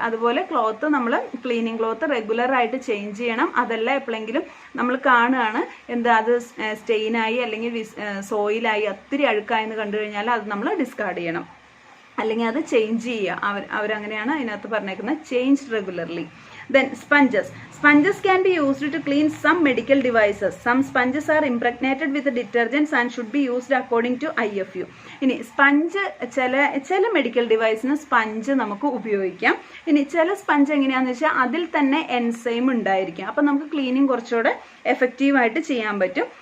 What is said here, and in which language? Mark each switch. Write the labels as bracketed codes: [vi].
[ml] അതുപോലെ ക്ലോത്ത് നമ്മൾ cleaning cloth regular ആയിട്ട് ചേഞ്ച് ചെയ്യണം. അതല്ല എപ്പോഴെങ്കിലും നമ്മൾ കാണുകയാണ് അത് സ്റ്റെയിനായി അല്ലെങ്കിൽ സോയിലായി ഒത്തിരി അഴുക്കായെന്ന് കണ്ടു കഴിഞ്ഞാൽ അത് നമ്മൾ ഡിസ്കാർഡ് ചെയ്യണം, അല്ലെങ്കിൽ അത് ചേഞ്ച് ചെയ്യുക. അവരങ്ങനെയാണ് അതിനകത്ത് പറഞ്ഞേക്കുന്നത്, change regularly. [en] Then sponges. Sponges can be used to clean some medical devices. Some sponges are impregnated with detergents and should be used according to IFU. [ml] ഇനി സ്പഞ്ച് ചില മെഡിക്കൽ ഡിവൈസിന് സ്പഞ്ച് നമുക്ക് ഉപയോഗിക്കാം. ഇനി ചില സ്പഞ്ച് എങ്ങനെയാണെന്ന് വെച്ചാൽ അതിൽ തന്നെ എൻസൈം ഉണ്ടായിരിക്കും, അപ്പം നമുക്ക് ക്ലീനിങ് കുറച്ചുകൂടെ എഫക്റ്റീവായിട്ട് ചെയ്യാൻ പറ്റും.